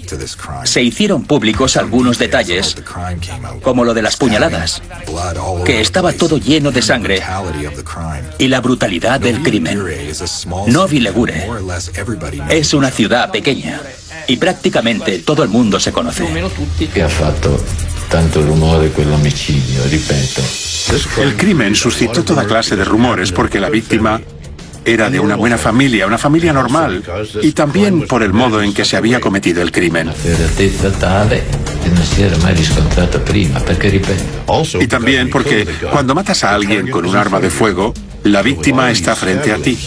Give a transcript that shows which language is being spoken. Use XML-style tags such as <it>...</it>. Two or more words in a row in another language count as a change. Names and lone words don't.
<es>Se hicieron públicos algunos detalles, como lo de las puñaladas, que estaba todo lleno de sangre, y la brutalidad del crimen. Novi Ligure es una ciudad pequeña y prácticamente todo el mundo se conoce.</es> <it>Che ha fatto tanto rumore quell'omicidio, ripeto.</it> <es>El crimen suscitó toda clase de rumores porque la víctima era de una buena familia, una familia normal, y también por el modo en que se había cometido el crimen. Y también porque cuando matas a alguien con un arma de fuego, la víctima está frente a ti.</es>